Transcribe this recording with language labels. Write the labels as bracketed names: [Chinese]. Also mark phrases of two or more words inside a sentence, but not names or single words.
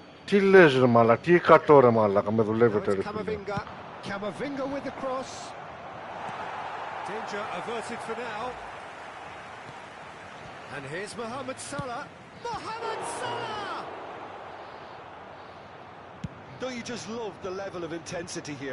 [Greek] Τι λες ρε μαλάκα, τι 100 ρε μαλάκα, με [English] Now [Greek] δουλεύετε [English] it's [Greek] ρε φίλε. [English] Camavinga. Camavinga with the cross. Danger averted for now. And here's Mohamed Salah. Mohamed Salah! Don't you just love the level of intensity here?